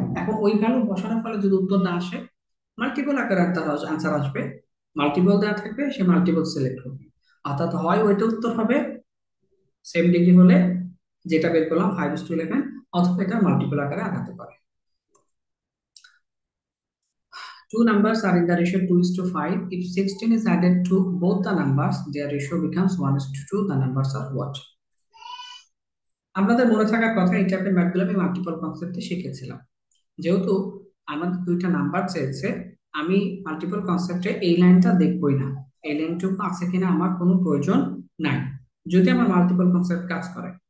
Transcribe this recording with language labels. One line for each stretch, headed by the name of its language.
Bangla: এখন ওই ভ্যালু বসানোর ফলে যদি উত্তর না আসে, মাল্টিপল আকারে তার আনসার আসবে। মাল্টিপল দেওয়া থাকবে, সে মাল্টিপল সিলেক্ট করবে। অর্থাৎ হয় ওইটা উত্তর হবে সেম ডিগ্রি হলে, যেটা বের করলাম 5:11, অথবা এটা মাল্টিপল আকারে আগাতে পারে।
English: Two numbers are in the ratio 2:5. If 16 is added to both the numbers, their ratio becomes 1:2. The numbers are what?
Bangla: আপনাদের মনে থাকার কথা, এই টাইপের ম্যাথগুলো আমি মাল্টিপল কনসেপ্টে শিখেছিলাম। যেহেতু আমাদের দুইটা নাম্বার চেয়েছে, আমি মাল্টিপল কনসেপ্টে এই লাইনটা দেখবই না। এই লাইনটুকু আছে কিনা আমার কোনো প্রয়োজন নাই, যদি আমার মাল্টিপল কনসেপ্ট কাজ করে।